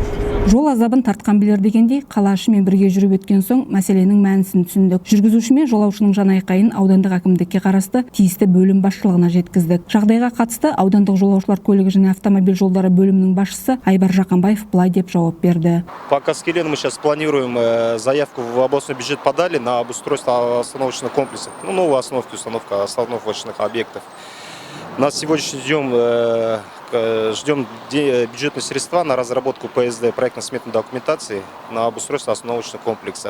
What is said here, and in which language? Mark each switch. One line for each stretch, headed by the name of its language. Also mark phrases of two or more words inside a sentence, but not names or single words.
Kazakh: Жол азабын тартқан білер дегендей, қала ішімен бірге жүріп өткен соң мәселенің мәнісін түсіндік. Жүргізуші мен жолаушының жанайқайын аудандық әкімдікке қарасты тиісті бөлім басшылығына жеткіздік. Жағдайға қатысты аудандық жолаушылар көлігі және автомобиль жолдары бөлімінің басшысы Айбар Жақанбаев былай деп жауап берді.
Russian: По Каскелену мы сейчас планируем заявку в областной бюджет подали на обустройство остановочных комплексов. Новую установка остановочных объектов. На сегодняшний день ждем бюджетные средства на разработку ПСД, проектно-сметной документации, на обустройство остановочных комплексов.